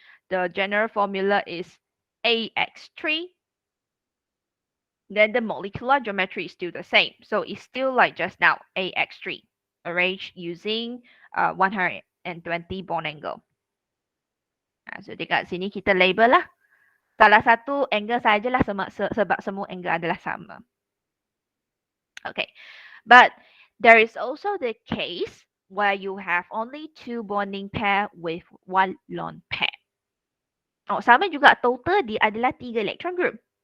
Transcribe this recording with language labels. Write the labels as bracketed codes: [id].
[en] The general formula is AX3. Then the molecular geometry is still the same. So it's still like just now, AX3, arranged using 120 bond angle. [ms] So dekat sini kita label lah. Salah satu angle sajalah sebab semua angle adalah sama. [en] Okay, but there is also the case where you have only two bonding pair with one lone pair. [ms] Sama juga total dia adalah 3 electron group.